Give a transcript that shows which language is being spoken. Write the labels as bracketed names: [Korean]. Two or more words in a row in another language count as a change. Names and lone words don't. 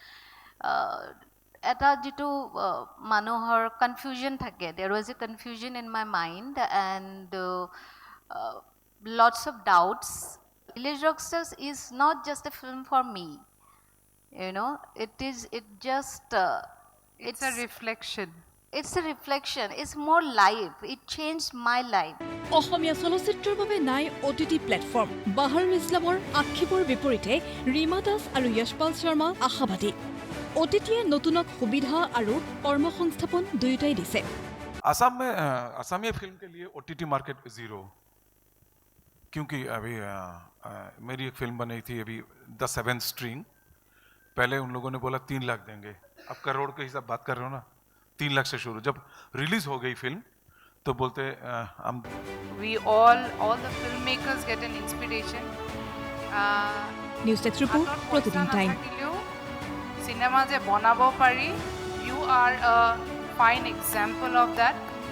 [Assamese] এটা যিটো মানুহৰ কনফিউজন থাকে [English] there was a confusion in my mind and lots of doubts. Village Rockstars is not just a film for me, you know, It's a reflection. It's a reflection, it's more life, it changed my life. [Assamese] অসমীয়া চলচ্চিত্ৰৰ বাবে নাই OTT প্লেটফৰ্ম বাহাৰুল ইছলামৰ আক্ষেপৰ বিপৰীতে ৰীমা দাস আৰু যশপাল শৰ্মা আশাবাদী OTTয়ে নতুনক সুবিধা আৰু কৰ্মসংস্থাপন দুয়োটাই দিছে [Hindi] असम में असमिया फिल्म के लिए OTT मार्केट जीरो, क्योंकि अभी मेरी एक फिल्म बनी थी अभी द सेवेंथ स्ट्रिंग, पहले उन लोगों ने बोला 3 लाख देंगे, अब करोड़ के हिसाब बात कर रहे हो ना, 3 लाख से शुरू। जब रिलीज हो गई फिल्म तो बोलते हम [English] We all the filmmakers get an inspiration. News desk report Pratidin Time [Assamese] চিনেমা যে বনাব পাৰি, [English] you are a fine example of that.